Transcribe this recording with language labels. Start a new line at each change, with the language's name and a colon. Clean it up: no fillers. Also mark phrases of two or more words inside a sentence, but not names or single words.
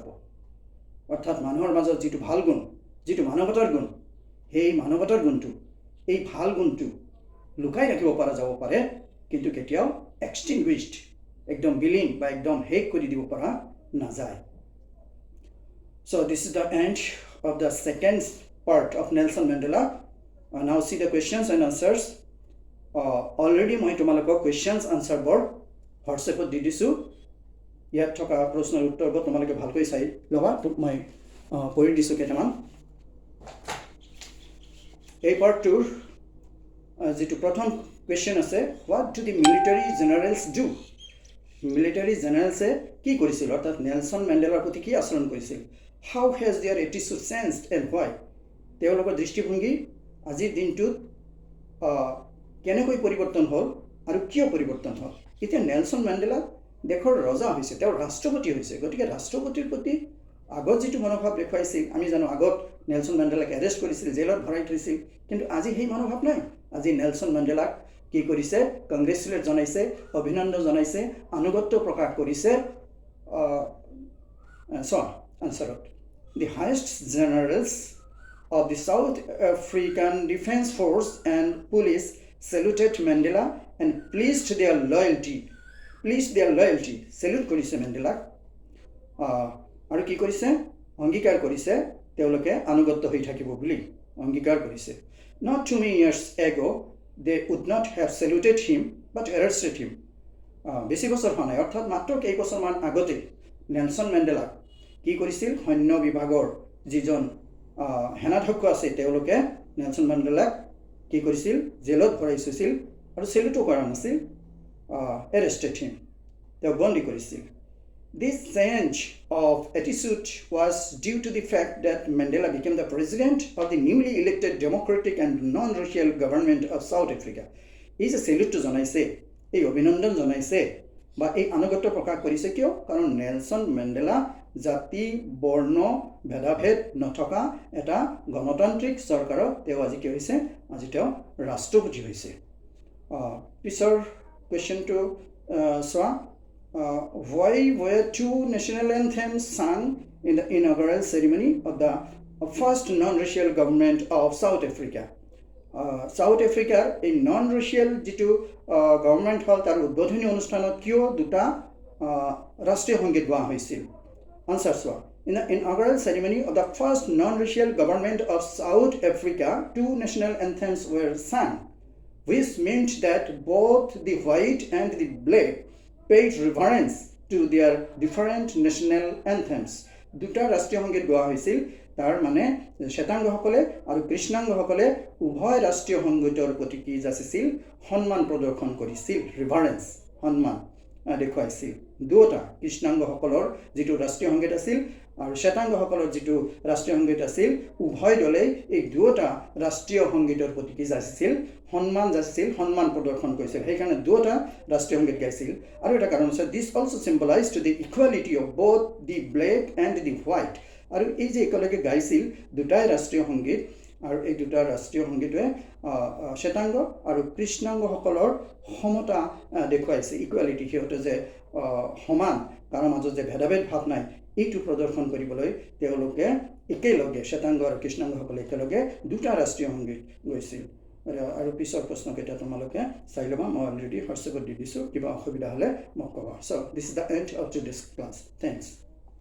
Assamese: অৰ্থাৎ মানুহৰ মাজত যিটো ভাল গুণ, যিটো মানৱতাৰ গুণ, সেই মানৱতাৰ গুণটো, এই ভাল গুণটো লুকাই ৰাখিব পৰা যাব পাৰে, কিন্তু কেতিয়াও এক্সটিংগুইছড, একদম বিলীন বা একদম শেষ কৰি দিব পৰা নাযায়।
English: So this is the end of the second part of Nelson Mandela. Now see the questions and answers.
Assamese: Already মই তোমালোকক
English: questions answer
Assamese: বৰ হোৱাটছএপত দি দিছোঁ ইয়াত থকা প্ৰশ্নৰ উত্তৰবোৰ তোমালোকে ভালকৈ চাই ল'বা তোক মই পঢ়ি দিছোঁ কেইটামান এই পাৰ্টটোৰ যিটো প্ৰথম question আছে
English: what do the military generals do military generals
Assamese: কি কৰিছিল অৰ্থাৎ নেলসন মেণ্ডেলাৰ প্ৰতি কি আচৰণ কৰিছিল how
English: has their attitude changed and why
Assamese: তেওঁলোকৰ দৃষ্টিভংগী আজিৰ দিনটোত কেনেকৈ পৰিৱৰ্তন হ'ল আৰু কিয় পৰিৱৰ্তন হ'ল এতিয়া নেলসন মেণ্ডেলা দেশৰ ৰজা হৈছে তেওঁ ৰাষ্ট্ৰপতি হৈছে গতিকে ৰাষ্ট্ৰপতিৰ প্ৰতি আগত যিটো মনোভাৱ দেখুৱাইছিল আমি জানো আগত নেলসন মেণ্ডেলাক এৰেষ্ট কৰিছিল জেলত ভৰাই থৈছিল কিন্তু আজি সেই মনোভাৱ নাই আজি নেলসন মেণ্ডেলাক কি কৰিছে কংগ্ৰেচুলেট জনাইছে অভিনন্দন জনাইছে আনুগত্য প্ৰকাশ কৰিছে
English: answered the highest generals of the South African Defense Force and police saluted Mandela and pleased their loyalty salute
Assamese: কৰিছে মেণ্ডেলাক আৰু কি কৰিছে অংগীকাৰ কৰিছে তেওঁলোকে আনুগত্য হৈ থাকিব বুলি অংগীকাৰ কৰিছে
English: not too many years ago they would not have saluted him but arrested
Assamese: him বেছি বছৰ হোৱা নাই অৰ্থাৎ মাত্ৰ কেইবছৰমান আগতে নেলসন মেণ্ডেলাক কি কৰিছিল সৈন্য বিভাগৰ যিজন সেনাধ্যক্ষ আছে তেওঁলোকে নেলসন মেণ্ডেলাক কি কৰিছিল জেলত ভৰাই থৈছিল আৰু সেলুটো কৰা নাছিল
English: arrested him
Assamese: তেওঁ বন্দী কৰিছিল
English: This change of attitude was due to the fact that Mandela became the president of the newly elected democratic and non-racial government of South Africa. He is a salute to
Assamese: জনাইছে এই অভিনন্দন জনাইছে বা এই আনুগত্য প্ৰকাশ কৰিছে কিয় কাৰণ নেলসন মেণ্ডেলা জাতি বৰ্ণ ভেদাভেদ নথকা এটা গণতান্ত্ৰিক চৰকাৰৰ তেওঁ আজি কি হৈছে আজি তেওঁ ৰাষ্ট্ৰপতি হৈছে পিছৰ কোৱেশ্চনটো চোৱা
English: why were two national anthems sung in the inaugural ceremony of the first non-racial government of South Africa? South Africa a non-racial
Assamese: যিটো government হ'ল তাৰ উদ্বোধনী অনুষ্ঠানত কিয় দুটা ৰাষ্ট্ৰীয় সংগীত গোৱা হৈছিল
English: answer so in the inaugural ceremony of the first non-racial government of South Africa two national anthems were sung which meant that both the white and the black paid reverence to their different national anthems.
Assamese: দুটা ৰাষ্ট্ৰীয় সংগীত গোৱা হৈছিল তাৰ মানে শ্বেতাংগসকলে আৰু কৃষ্ণাংগসকলে উভয় ৰাষ্ট্ৰীয় সংগীতৰ প্ৰতি কি যাচিছিল সন্মান প্ৰদৰ্শন কৰিছিল ৰিভাৰেন্স সন্মান দেখুৱাইছিল দুটা কৃষ্ণাংগসকলৰ যিটো ৰাষ্ট্ৰীয় সংগীত আছিল আৰু শ্বেতাংগসকলৰ যিটো ৰাষ্ট্ৰীয় সংগীত আছিল উভয় দলে এই দুটা ৰাষ্ট্ৰীয় সংগীতৰ প্ৰতি কি যাচিছিল সন্মান যাচিছিল সন্মান প্ৰদৰ্শন কৰিছিল সেইকাৰণে দুটা ৰাষ্ট্ৰীয় সংগীত গাইছিল আৰু এটা কাৰণ আছে দিস
English: also symbolized the equality of both the black and the white
Assamese: আৰু এই যে একেলগে গাইছিল দুটাই ৰাষ্ট্ৰীয় সংগীত আৰু এই দুটা ৰাষ্ট্ৰীয় সংগীতে শ্বেতাংগ আৰু কৃষ্ণাংগসকলৰ সমতা দেখুৱাইছে ইকুৱেলিটি সিহঁতে যে সমান তাৰ মাজত যে ভেদাভেদ ভাৱ নাই এইটো প্ৰদৰ্শন কৰিবলৈ তেওঁলোকে একেলগে শ্বেতাংগ আৰু কৃষ্ণাংগসকলে একেলগে দুটা ৰাষ্ট্ৰীয় সংগীত গাইছিল আৰু পিছৰ প্ৰশ্নকেইটা তোমালোকে চাই ল'বা মই অলৰেডি হোৱাটছএপত দি দিছোঁ কিবা অসুবিধা হ'লে মোক ক'বা
English: so this is the end of today's class thanks